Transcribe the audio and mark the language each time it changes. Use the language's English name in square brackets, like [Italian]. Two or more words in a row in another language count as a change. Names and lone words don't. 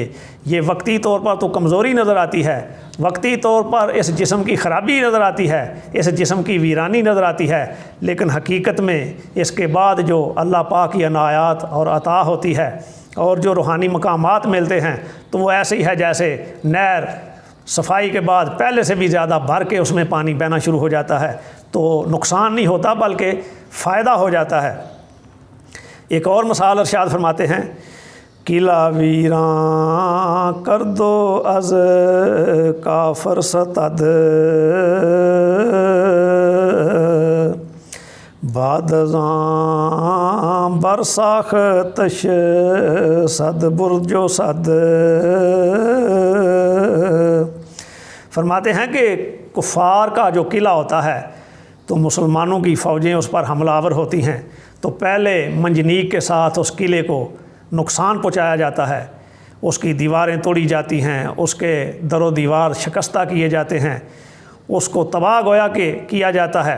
[Urdu] یہ وقتی طور پر تو کمزوری نظر آتی ہے، وقتی طور پر اس جسم کی خرابی نظر آتی ہے، اس جسم کی ویرانی نظر آتی ہے، لیکن حقیقت میں اس کے بعد جو اللہ پاک کی عنایات اور عطا ہوتی ہے اور جو روحانی مقامات ملتے ہیں تو وہ ایسے ہی ہے جیسے نہر صفائی کے بعد پہلے سے بھی زیادہ بھر کے اس میں پانی بہنا شروع ہو جاتا ہے، تو نقصان نہیں ہوتا بلکہ فائدہ ہو جاتا ہے۔ ایک اور مثال ارشاد فرماتے ہیں، [Persian] قلعہ ویراں کر دو از کافر ستد، بعد ازاں برساختش صد برج و صد۔ [Urdu] فرماتے ہیں کہ کفار کا جو قلعہ ہوتا ہے تو مسلمانوں کی فوجیں اس پر حملہ آور ہوتی ہیں، تو پہلے منجنیق کے ساتھ اس قلعے کو نقصان پہنچایا جاتا ہے، اس کی دیواریں توڑی جاتی ہیں، اس کے در و دیوار شکستہ کیے جاتے ہیں، اس کو تباہ گویا کہ کیا جاتا ہے۔